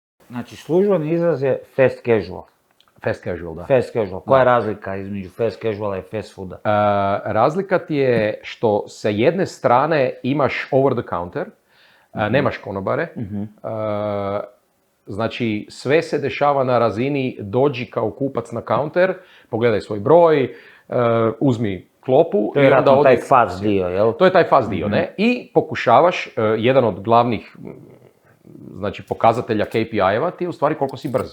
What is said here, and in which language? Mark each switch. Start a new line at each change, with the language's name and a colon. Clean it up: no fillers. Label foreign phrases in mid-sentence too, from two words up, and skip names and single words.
Croatian: Znači, službeni izraz je
English: fast casual. Fast casual, da. Fast casual.
Croatian: Koja je razlika između
English: fast casuala
Croatian: i
English: fast fooda?
Croatian: Razlika ti je što sa jedne strane imaš
English: over the counter,
Croatian: nemaš konobare, znači sve se dešava na razini dođi kao kupac na counter, pogledaj svoj broj, uzmi klopu. To je vjerojatno taj fast dio, jel? To je taj fast dio, ne? I pokušavaš, jedan od glavnih znači, pokazatelja KPI-eva ti je u stvari koliko si brz.